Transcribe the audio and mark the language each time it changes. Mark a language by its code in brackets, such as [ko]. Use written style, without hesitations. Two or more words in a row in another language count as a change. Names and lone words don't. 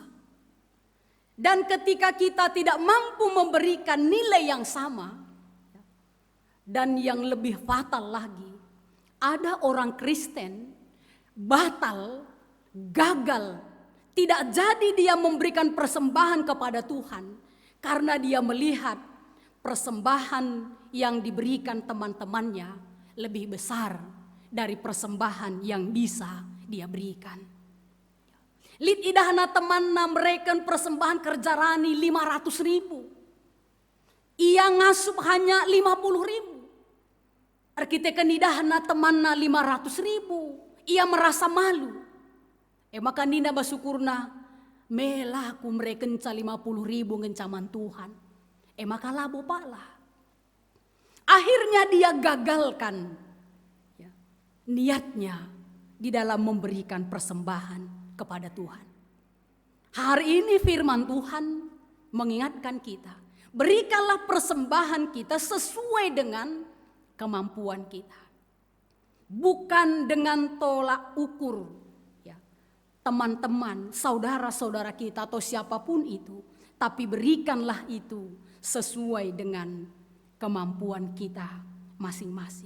[id] Dan ketika kita tidak mampu memberikan nilai yang sama, dan yang lebih fatal lagi, ada orang Kristen batal, gagal, tidak jadi dia memberikan persembahan kepada Tuhan karena dia melihat persembahan yang diberikan teman-temannya lebih besar dari persembahan yang bisa dia berikan. [btx] Lid idahna temanna mereken persembahan kerja rani 500.000. Ia ngasup hanya 50.000. Arkitek nidahna temanna 500.000. [id] Ia merasa malu. [btx] Maka nina basukurna melaku mereken 50.000 ngencaman Tuhan. Maka labo pala. [id] Akhirnya dia gagalkan niatnya di dalam memberikan persembahan kepada Tuhan. Hari ini firman Tuhan mengingatkan kita, berikanlah persembahan kita sesuai dengan kemampuan kita, bukan dengan tolak ukur teman-teman, saudara-saudara kita atau siapapun itu, tapi berikanlah itu sesuai dengan kemampuan kita masing-masing.